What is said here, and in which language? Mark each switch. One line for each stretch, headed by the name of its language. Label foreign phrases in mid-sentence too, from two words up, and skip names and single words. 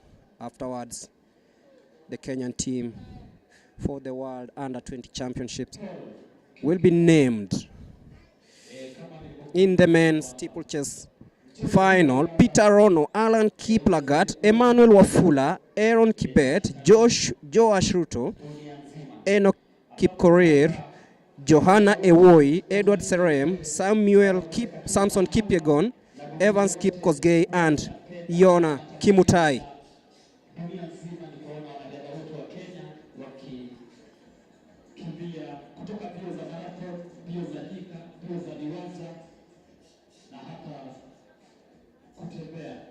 English: Afterwards, the Kenyan team for the World Under-20 Championships will be named. In the men's steeplechase final, Peter Rono, Alan Kiplagat, Emmanuel Wafula, Aaron Kibet, Josh Ruto, Enoch Kipkorir, Johanna Ewoi, Edward Serem, Samson Kipyegon, Evans Kipkosgei, and Yona Kimutai.
Swahili: Dunia nzima nikaona wanariadha wote wa Kenya wakikimbia kutoka mbio za marathon, mbio za nyika, mbio za viwanja na hata kutembea.